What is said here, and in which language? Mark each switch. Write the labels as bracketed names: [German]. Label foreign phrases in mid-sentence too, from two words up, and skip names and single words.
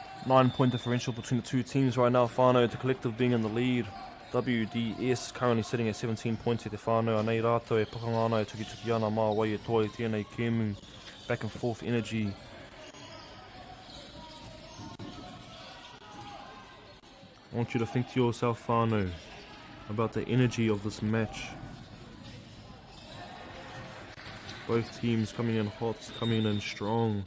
[English] 9-point differential between the two teams right now. Whanau, the collective being in the lead. WDS currently sitting at 17 points at the Whanau. [Māori] Anei rātou e pakangana e tuki ana mā wai e toi tēnei kēmu. [English] Back and forth energy. I want you to think to yourself, Whanau, about the energy of this match. Both teams coming in hot, coming in strong.